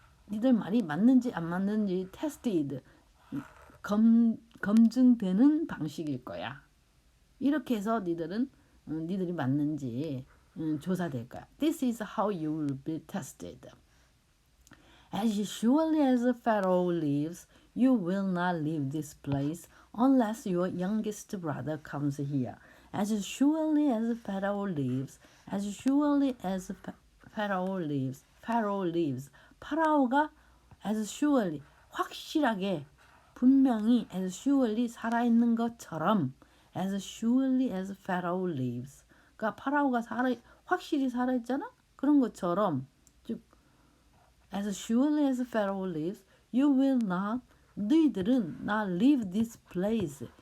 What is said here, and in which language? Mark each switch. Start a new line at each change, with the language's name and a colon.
Korean: 니들 말이 맞는지 안 맞는지 tested. 검증되는 방식일 거야. 이렇게 해서 니들이 맞는지 조사될 거야.
English: This is how you will be tested. As surely as Pharaoh lives, you will not leave this place unless your youngest brother comes here. As surely as Pharaoh lives, as surely as Pharaoh lives.
Korean: 파라오가 as surely, 확실하게 분명히 as surely 살아있는 것처럼
English: as surely as Pharaoh lives.
Korean: 그러니까 파라오가 확실히 살아있잖아? 그런 것처럼 즉
English: as surely as Pharaoh lives, you will not,
Korean: 너희들은
English: not leave this place.